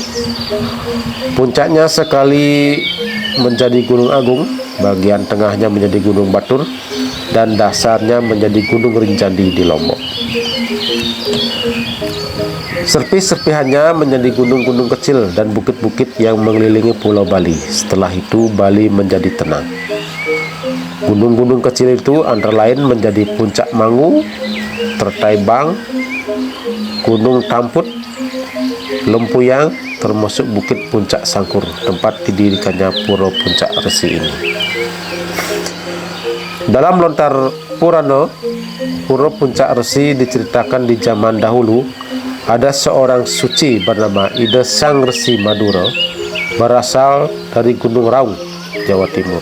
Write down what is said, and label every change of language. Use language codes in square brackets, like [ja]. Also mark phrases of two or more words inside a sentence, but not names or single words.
[id] Puncaknya sekali menjadi Gunung Agung, bagian tengahnya menjadi Gunung Batur, dan dasarnya menjadi Gunung Rinjani di Lombok. Serpih-serpihannya menjadi gunung-gunung kecil dan bukit-bukit yang mengelilingi Pulau Bali. Setelah itu Bali menjadi tenang. Gunung-gunung kecil itu antara lain menjadi Puncak Mangu, Tertaibang, Gunung Tamput, Lempuyang, termasuk Bukit Puncak Sangkur, tempat didirikannya Pura Puncak Resi ini. Dalam lontar Purana, Pura Puncak Resi diceritakan di zaman dahulu ada seorang suci bernama Ida Sang Resi Madura, berasal dari Gunung Raung, Jawa Timur.